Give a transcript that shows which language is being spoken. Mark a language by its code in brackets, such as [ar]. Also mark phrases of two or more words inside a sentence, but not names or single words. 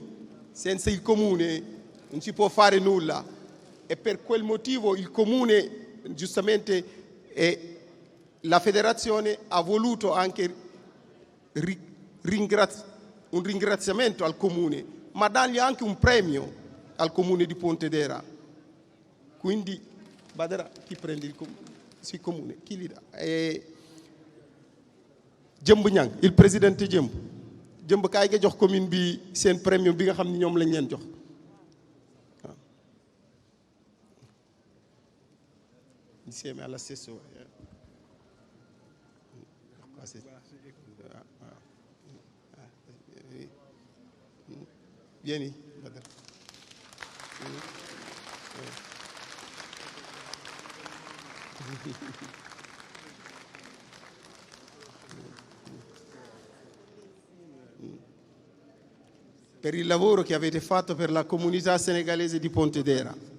[it] Senza il comune non si può fare nulla e per quel motivo il comune, giustamente, e la federazione ha voluto anche un ringraziamento al comune, ma dargli anche un premio al comune di Pontedera. Quindi Badara, chi prende il comune? [wo] si comune kii lii Jëmb Ñang [it] il présidente [wo] Jëmb kaay nga jox commune bi seen premium bi nga xam ni ñoom lañ leen jox waaw [it] insieme alla stesso vieni Badar. Per il lavoro che avete fatto per la comunità senegalese di Pontedera.